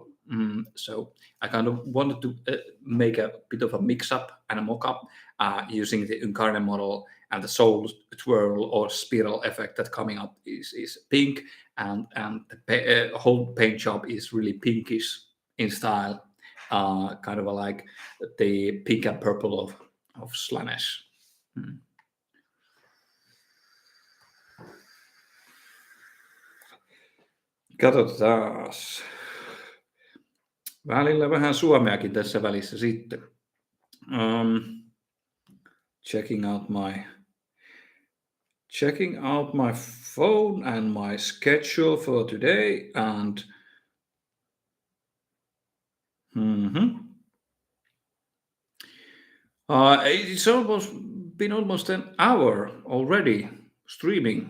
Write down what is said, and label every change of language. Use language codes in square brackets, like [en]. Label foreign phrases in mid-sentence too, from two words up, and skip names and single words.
[en] So I kind of wanted to make a bit of a mix-up and a mock-up using the Incarnate model, and the soul twirl or spiral effect that coming up is pink, and the whole paint job is really pinkish in style, kind of like the pink and purple of Slanesh. [fi] Katsotaan. Välillä vähän suomeakin tässä välissä sitten. [en] Checking out my phone and my schedule for today, and it's been almost an hour already streaming.